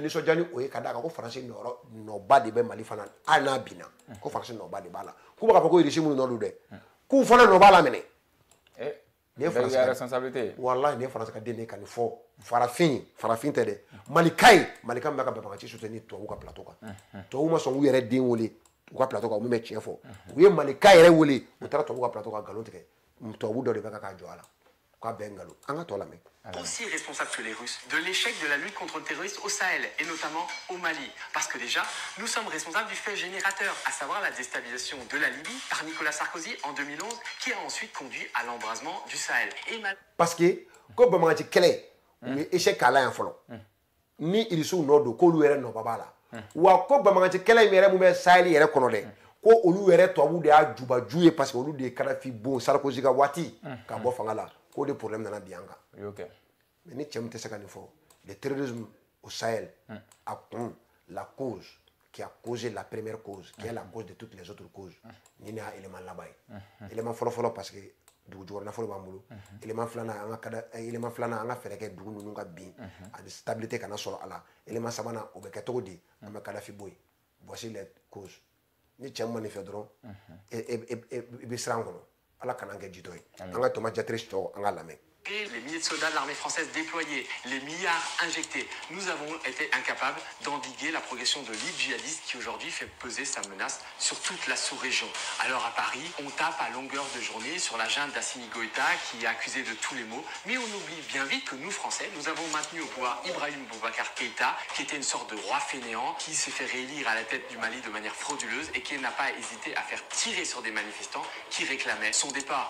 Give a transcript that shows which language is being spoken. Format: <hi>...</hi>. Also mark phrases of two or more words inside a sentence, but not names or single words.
<bm>nisɔndiya ni o ye ka d'a kan ko Faransi nɔba de bɛ Mali fana hali n'a binna ko Faransi nɔba de b'a la k'u bɛ k'a fɔ ko régime nɔ don dɛ k'u fana nɔ b'a la minɛ nin ye Faransi ka responsabilité wallahi nin ye Faransi ka den de ka nin fɔ farafin tɛ dɛ Malika min bɛ ka Banbagaci soutenir tubabu ka plateau kan tubabu ma sɔn k'u yɛrɛ den wele u ka plateau kan u min bɛ tiɲɛ fɔ u ye Malika yɛrɛ wele u taara tubabu ka plateau kan nkalon tigɛ tubabu dɔ de bɛ k'a jɔ a la k'a bɛn nkalon an ka tɔ lamɛn.</bm> <fr>Aussi responsable que les Russes de l'échec de la lutte contre le terrorisme au Sahel et notamment au Mali. Parce que déjà, nous sommes responsables du fait générateur, à savoir la déstabilisation de la Libye par Nicolas Sarkozy en 2011, qui a ensuite conduit à l'embrasement du Sahel.</fr> <bm>Parce que, comme Bamagaci kɛlɛ, u ye échec k'a la yan fɔlɔ. Ni irisiw nɔ don k'olu yɛrɛ nɔba b'a la. Wa ko Bamagaci kɛlɛ in yɛrɛ mun bɛ Sahel yɛrɛ kɔnɔ dɛ, ko olu yɛrɛ tubabu de y'a jubaju ye</bm> <fr>parce que</fr> <bm>olu de ye Kadhafi bon Sarkozy ka waati ka bɔ fanga la. K'o de problème nana bi an kan. Mais ni cɛ min tɛ se ka nin fɔ</bm> <fr>le terrorisme au Sahel</fr> <bm>a kun la</bm> <fr>cause qui a causé la première cause qui est la cause de toutes les autres causes</fr> <bm>ni ne y'a élément laban ye élément fɔlɔ</bm> <fr>parce que</fr> <bm>dugu jukɔrɔ nafolo b'an bolo élément filanan an ka fɛɛrɛ kɛ dugu ninnu ka bin ani stabilité kana sɔrɔ a la élément sabanan o bɛ kɛ cogo di an bɛ Kadhafi bɔ yen</bm> <fr>voici les causes</fr> <bm>ni cɛ min ma nin fɛ dɔrɔn i bɛ siran kɔnɔ ala kana kɛ jitɔ ye an ka Thomas Diattara tɔ an ka lamɛn.</bm> <fr>Les milliers de soldats de l'armée française déployés, les milliards injectés, nous avons été incapables d'endiguer la progression de l'île djihadiste qui aujourd'hui fait peser sa menace sur toute la sous-région. Alors à Paris, on tape à longueur de journée sur la junte d'Assimi Goïta qui est accusée de tous les maux, mais on oublie bien vite que nous Français, nous avons maintenu au pouvoir Ibrahim Boubacar Keïta, qui était une sorte de roi fainéant, qui s'est fait réélire à la tête du Mali de manière frauduleuse et qui n'a pas hésité à faire tirer sur des manifestants qui réclamaient son départ.</fr>